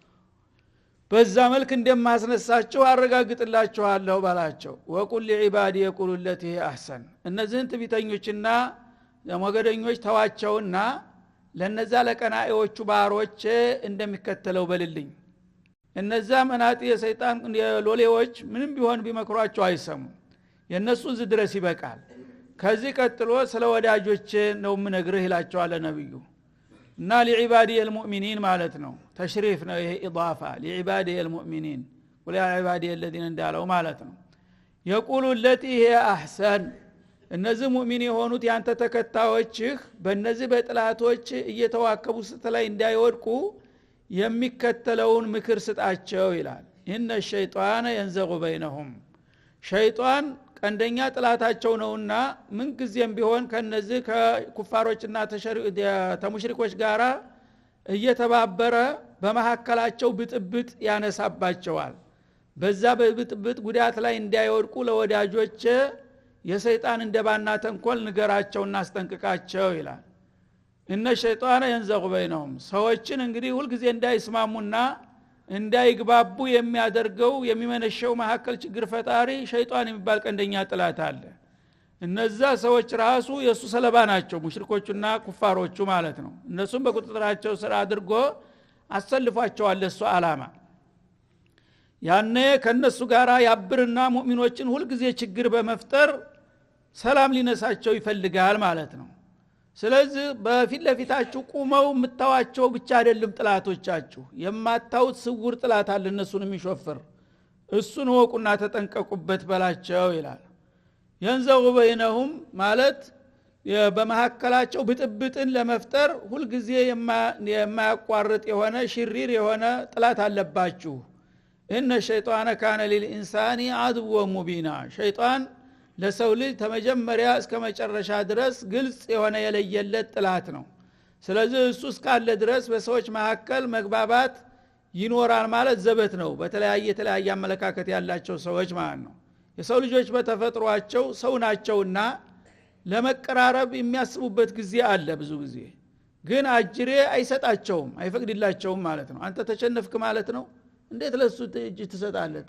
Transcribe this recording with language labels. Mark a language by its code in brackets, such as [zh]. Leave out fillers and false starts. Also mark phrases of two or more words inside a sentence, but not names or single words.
[am] በዛ መልክ እንደማስነሳችሁ አረጋግጥላችኋለሁ ባላቸው። [ar] وقل لعبادي يقولوا التي أحسن። [am] እነዚህን ትዕቢተኞችና ሞገደኞች ተዋቸውና ለነዛ ለቀናኤዎቹ ባሮች እንደሚከተለው በልልኝ። እነዛ መናጢ የሰይጣን ሎሌዎች ምንም ቢሆን ቢመክሯቸው አይሰሙ። የነሱ እዚህ ድረስ ይበቃል። ከዚህ ቀጥሎ ስለ ወዳጆች ነው ምነግርህ ይላቸዋል ነብዩ። እና [ar] لعبادي المؤمنين [am] ማለት ነው። ተሽሪፍ ነው ይሄ ኢዳፋ [ar] لعبادي المؤمنين ولا عبادي الذين [am] እንዳለው ማለት ነው። [ar] يقول التي هي احسن። [am] እነዚህ ሙእሚን የሆኑት ያንተ ተከታዮችህ በእነዚህ በጥላቶች እየተዋከቡ ስትላይ እንዳይወድቁ የሚከተለውን ምክር ስጣቸው ይላል። [ar] إن الشيطان ينزغ بينهم። [am] ሸይጣን ቀንደኛ ጥላታቸው ነውና ምን ጊዜም ቢሆን ከነዚህ ከኩፋሮችና ተሙሽሪኮች ጋራ እየተባበረ በመሐከላቸው ብጥብጥ ያነሳባቸዋል። በዛ በብጥብጥ ጉዳት ላይ እንዳይወድቁ ለወዳጆች የሰይጣን እንደባና ተንኮል ንገራቸውና አስጠንቅቃቸው ይላል። እነ ሸይጣን [ar] ينزغ بينهم። [am] ሰዎችን እንግዲህ ሁሉ ጊዜ እንዳይስማሙና እንዳይግባቡ የሚያደርገው የሚመነሸው መሐከል ችግር ፈጣሪ ሸይጣን የሚባል ቀንደኛ ጥላት አለ። እነዛ ሰዎች ራሱ የሱ ሰለባ ናቸው፣ ሙሽሪኮቹና ኩፋሮቹ ማለት ነው። እነሱም በቁጥጥራቸው ስራ አድርጎ አሰልፏቸዋል ለሱ አላማ። ያኔ ከነሱ ጋራ ያብርና ሙእሚኖችን ሁሉ ጊዜ ችግር በመፍጠር ሰላም ሊነሳቸው ይፈልጋል ማለት ነው። ስለዚህ በፊት ለፊታችሁ ቁመው ምታዋቸው ብቻ አይደለም ጥላቶቻችሁ፣ የማታውት ስውር ጥላት አለ እነሱን የሚሾፍር። እሱን ወቁና ተጠንቀቁበት በላቸው ይላል። [ar] ينزغ بينهم [am] ማለት በመሐከላቸው ብጥብጥን ለመፍጠር ሁሉ ጊዜ የማያቋርጥ የሆነ ሽሪር የሆነ ጥላት አለባችሁ። [ar] ان الشيطان كان للانسان عدوا مبينا። [am] ሸይጣን ለሰው ልጅ ተመጀመሪያ እስከ መጨረሻ ድረስ ግልጽ የሆነ የለየለት ጥላት ነው። ስለዚህ እሱ እስካለ ድረስ በሰዎች መሐከል መግባባት ይኖራል ማለት ዘበት ነው። በተለያየ አመለካከት ያላቸው ሰዎች ማለት ነው። የሰው ልጆች በተፈጥሯቸው ሰው ናቸውና ለመቀራረብ የሚያስቡበት ጊዜ አለ። ብዙ ጊዜ ግን አጅሬ አይሰጣቸውም፣ አይፈቅድላቸውም ማለት ነው። አንተ ተቸነፍክ ማለት ነው። እንዴት ለሱ እጅ ትሰጣለህ?